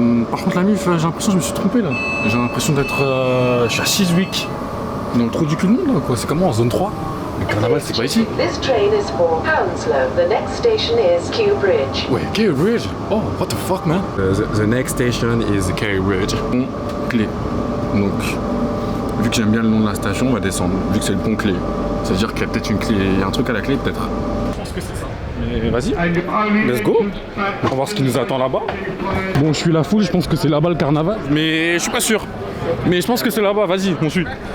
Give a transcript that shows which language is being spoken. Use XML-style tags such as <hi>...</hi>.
<fr>Par contre la mif, j'ai l'impression que je me suis trompé là. J'ai l'impression d'être... je suis à</fr> <en>6 weeks.</en> <fr>Dans le trou du cul de monde là quoi, c'est comment en zone 3? Le carnaval c'est pas ici.</fr> <en>This train is for Hounslow. The next station is Kew Bridge.</en> <fr>Ouais,</fr> <en>Kew Bridge. Oh, what the fuck man. The next station is Kew Bridge.</en> <fr>Pont clé. Donc, vu que j'aime bien le nom de la station, on va descendre. Vu que c'est le pont clé. Ça veut dire qu'il y a peut-être une clé, il y a un truc à la clé peut-être. Je pense que c'est ça. Mais vas-y,</fr> <en>let's go.</en> <fr>On va voir ce qui nous attend là-bas. Bon, je suis la foule, je pense que c'est là-bas le carnaval. Mais je suis pas sûr. Mais je pense que c'est là-bas, vas-y, on suit.</fr>